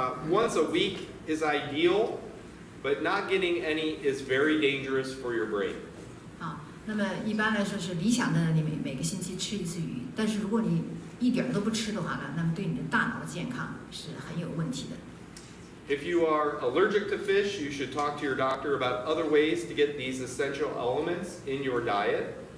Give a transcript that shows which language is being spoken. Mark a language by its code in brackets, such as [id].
[en] Once a week is ideal, but not getting any is very dangerous for your brain. [zh] 那么一般来说是理想的，你每个星期吃一次鱼，但是如果你一点都不吃的话呢，那么对你的大脑的健康是很有问题的。 [en] If you are allergic to fish, you should talk to your doctor about other ways to get these essential elements in your diet.